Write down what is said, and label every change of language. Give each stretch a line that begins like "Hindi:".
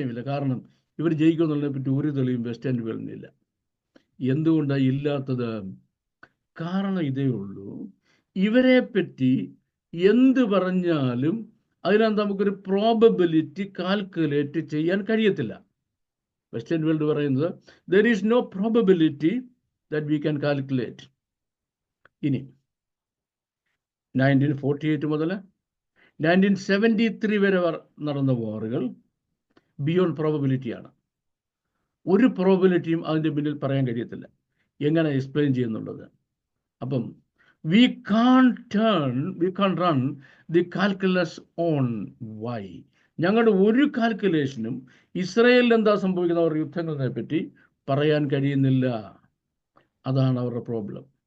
Malayalam: കാരണം ഇവർ ജയിക്കുമെന്നുള്ളതിനെ പറ്റി ഒരു തെളിവും വെസ്റ്റേൺ വേൾഡിനില്ല. എന്തുകൊണ്ടാണ് ഇല്ലാത്തത്? കാരണം ഇതേ ഉള്ളൂ, ഇവരെ പറ്റി എന്ത് പറഞ്ഞാലും അതിനകത്ത് നമുക്കൊരു പ്രോബബിലിറ്റി കാൽക്കുലേറ്റ് ചെയ്യാൻ കഴിയത്തില്ല. വെസ്റ്റേൺ വേൾഡ് പറയുന്നത്
English: there is no probability that we can calculate.
Malayalam: ഇനി 1948 മുതൽ 1973 വരെ നടന്ന വാറുകൾ ബിയോണ്ട് പ്രോബബിലിറ്റിയാണ്. ഒരു പ്രോബബിലിറ്റിയും അതിൻ്റെ പിന്നിൽ പറയാൻ കഴിയത്തില്ല. എങ്ങനെ എക്സ്പ്ലെയിൻ ചെയ്യുന്നുള്ളത്? അപ്പം
English: we can't run the calculus on why.
Malayalam: ഞങ്ങളുടെ ഒരു കാൽക്കുലേഷനും ഇസ്രയേലിൽ എന്താ സംഭവിക്കുന്ന അവരുടെ യുദ്ധങ്ങളെ പറ്റി പറയാൻ കഴിയുന്നില്ല. അതാണ് അവരുടെ പ്രോബ്ലം.